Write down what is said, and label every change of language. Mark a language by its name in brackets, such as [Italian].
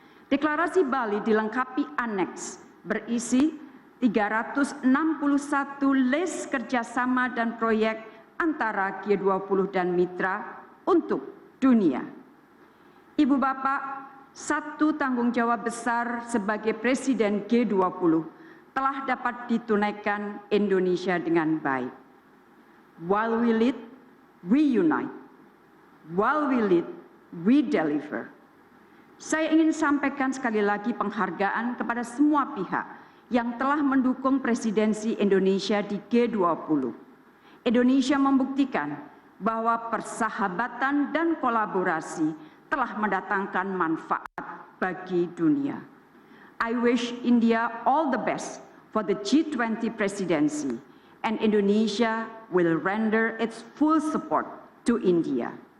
[Indonesian] Deklarasi Bali dilengkapi aneks berisi 361 list kerjasama dan proyek antara G20 dan mitra untuk dunia. Ibu Bapak, satu tanggung jawab besar sebagai Presiden G20 telah dapat ditunaikan Indonesia dengan baik. [English] While we lead, we unite. While we lead, we deliver. [Indonesian] Saya ingin sampaikan sekali lagi penghargaan kepada semua pihak yang telah mendukung presidensi Indonesia di G20. Indonesia membuktikan bahwa persahabatan dan kolaborasi telah mendatangkan manfaat bagi dunia. [English] I wish India all the best for the G20 presidency, and Indonesia will render its full support to India.